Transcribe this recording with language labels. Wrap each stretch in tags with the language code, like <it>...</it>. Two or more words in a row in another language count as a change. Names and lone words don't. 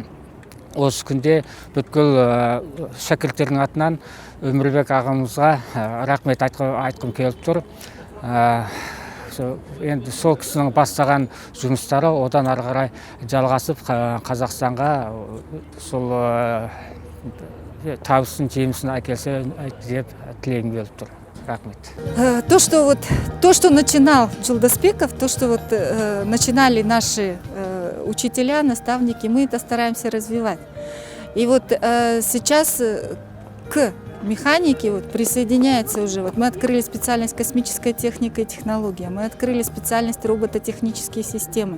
<kk>Осы күнде бүткіл шәкірттердің атынан Өмірбек ағамызға рахмет айтқым келіп тұр. Енді сол кісінің бастаған жұмыстары одан ары қарай жалғасып Қазақстанға сол табысын, жемісін әкелсе деп тілегім келіп тұр. Рахмет.</kk> <ru>То, что начинал Жолдасбеков, то, что начинали наши учителя, наставники, мы это стараемся развивать. И сейчас к механики присоединяется уже. Мы открыли специальность космическая техника и технология, мы открыли специальность робототехнические системы.</ru>